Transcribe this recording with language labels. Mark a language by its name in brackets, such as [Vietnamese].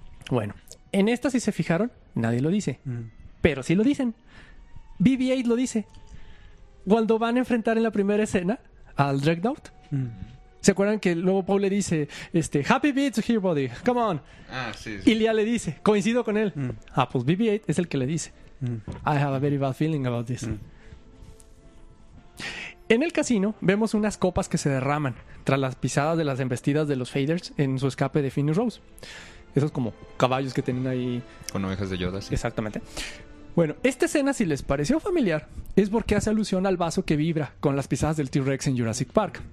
[Spanish] Bueno, en esta, si se fijaron, nadie lo dice, pero sí lo dicen. BB-8 lo dice. Cuando van a enfrentar en la primera escena al Dreadnought, ¿se acuerdan que luego Paul le dice, [English] Happy be to hear body, come on? [Spanish] Ah, sí. Y Leia le dice, coincido con él. Ah, pues BB-8 es el que le dice. [English] I have a very bad feeling about this. [Spanish] En el casino vemos unas copas que se derraman tras las pisadas de las embestidas de los Faders en su escape de Finn y Rose. Esos como caballos que tienen ahí con ovejas de Yoda, sí. Exactamente. Bueno, esta escena, si les pareció familiar, es porque hace alusión al vaso que vibra con las pisadas del T-Rex en Jurassic Park.